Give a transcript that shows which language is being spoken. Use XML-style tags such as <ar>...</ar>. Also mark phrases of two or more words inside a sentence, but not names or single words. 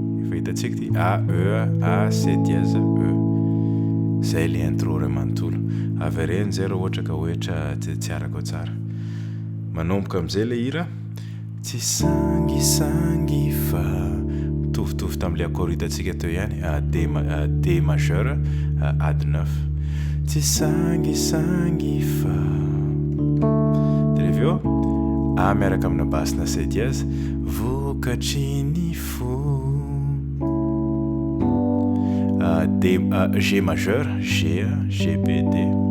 <mg>Efa hitantsika ty A, E, A,</mg> <fr>C dièse,</fr> <mg>E. Izay ilay intro ray manontolo. Avy areny izay raha ohatra ka hoe tra-, tsy, tsy arako tsara. Manomboka amin'izay ilay hira. Tsy sangisangy fa mitovitovy tamin'ilay accord hitantsika teo ihany. A, D ma-, a,</mg> <fr>D majeur,</fr> <mg>a, ady neuf. Tsy sangisangy fa. Dia rehefa eo, A miaraka amina basina</mg> <fr>C dièse.</fr> <mg>Vokatry ny fo. A, D, a,</mg> <fr>G majeur,</fr> <mg>G, G, B, D.</mg>